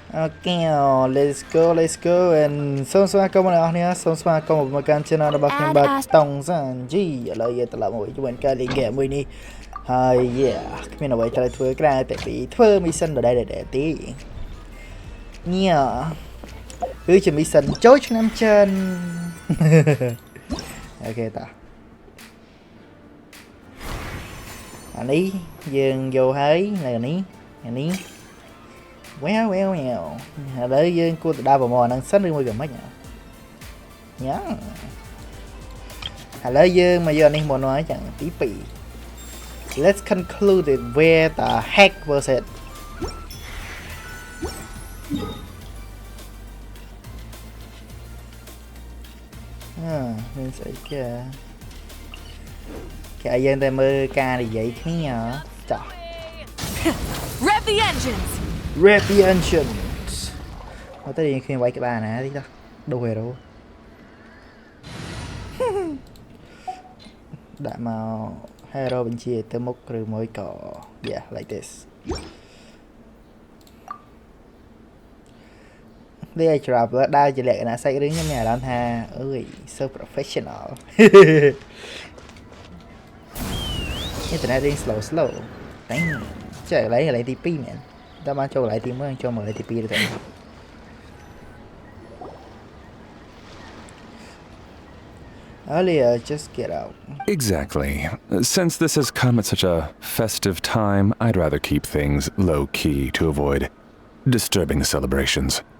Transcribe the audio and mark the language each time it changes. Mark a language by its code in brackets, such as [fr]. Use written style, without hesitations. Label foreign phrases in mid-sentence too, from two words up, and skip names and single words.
[en] Ok, let's go and [km] សូមស្វាគមន៍អ្នកនរគ្នាសូមស្វាគមន៍មកកាន់ channel របស់ខ្ញុំបាទ Tong San YI ឥឡូវយើងត្រឡប់មកជាមួយការលេង game មួយនេះហើយ yeah គ្មានអ្វីត្រូវធ្វើក្រៅតែពីធ្វើ mission ដដែលទេ yeah គឺជា mission ចូលឆ្នាំចិន អូខេតាអានេះយើងយកហើយនៅនេះអានេះ well ឥ ឡូវយើងគួរទៅដើរប្រមូលហ្នឹងសិនឬមួយក៏មិនញ៉ាឥឡូវយើងមកយកនេះមកនោះហើយចឹងទី2 [en] let's conclude it where the heck was it [km] មានស្អីគេឲ្យយើងតែមើលការនិយាយគ្នាចាស់ [en] Rev the engines [km] មកទៅយើងឃើញវាយក្បាលណាទីតាដូរ hero ដាក់មក hero បញ្ជាទៅមុខឬមួយក៏ [en] yeah like this [km] នេះឲ្យច្រាប់ដើរជាលក្ខណៈសាច់រឿងខ្ញុំមានអារម្មណ៍ថាអើយ [en] so professional [km] នេះតែរៀង slow តែចេះកន្លែងទី2មែនតែបានចូលកន្លែងទី1ចូលមកកន្លែងទី2ទៅ [en] Earlier, just get out. Exactly. Since this has come at such a festive time, I'd rather keep things low-key to avoid disturbing the celebrations.